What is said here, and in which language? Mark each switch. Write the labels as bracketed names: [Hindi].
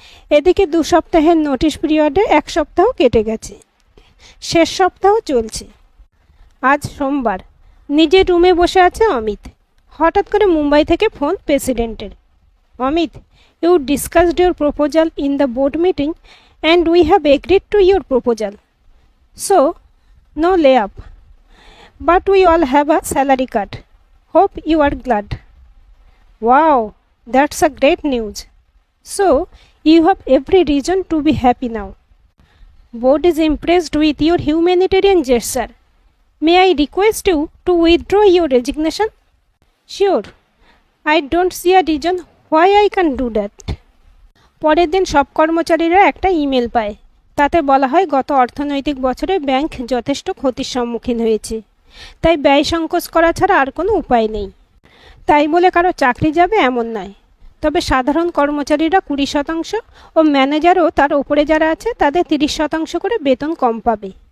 [Bangla] এদিকে 2 সপ্তাহের নোটিশ পিরিয়ডে 1 সপ্তাহ কেটে গেছে, শেষ সপ্তাহ চলছে। আজ সোমবার। নিজের রুমে বসে আছে অমিত। হঠাৎ করে মুম্বাই থেকে ফোন প্রেসিডেন্টের। [English] Amit, you discussed your proposal in the board meeting and we have agreed to your proposal. So, no layup. But we all have a salary cut. Hope you are glad. Wow, that's a great news. So, you have every reason to be happy now. Board is impressed with your humanitarian gesture. May I request you to withdraw your resignation? Sure. I don't see a reason why I can do that. [Bangla] পরের দিন সব কর্মচারীরা একটা email পায়। তাতে বলা হয় গত অর্থনৈতিক বছরে ব্যাংক যথেষ্ট ক্ষতির সম্মুখীন হয়েছে, তাই ব্যয় সংকোচ করা ছাড়া আর কোনো উপায় নেই। তাই বলে কারো চাকরি যাবে এমন নয়, তবে সাধারণ কর্মচারীরা 20% ও ম্যানেজারও তার ওপরে যারা আছে তাদের 30% করে বেতন কম পাবে।